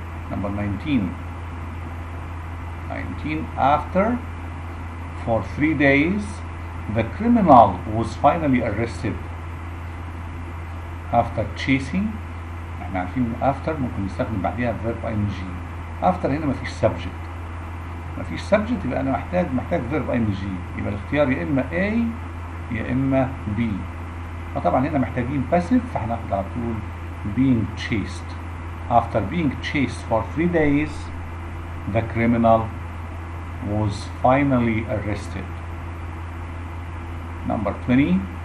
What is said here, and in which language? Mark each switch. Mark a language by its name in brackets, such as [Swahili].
[English] Number 19. After for 3 days the criminal was finally arrested. After chasing، [Arabic] احنا عارفين after ممكن نستخدم بعديها verb ing. after هنا مفيش subject يبقى انا محتاج verb ing. يبقى الاختيار يا اما A يا اما B. فطبعا هنا محتاجين passive، فهناخد على طول being chased. [English] After being chased for 3 days the criminal was finally arrested. Number 20.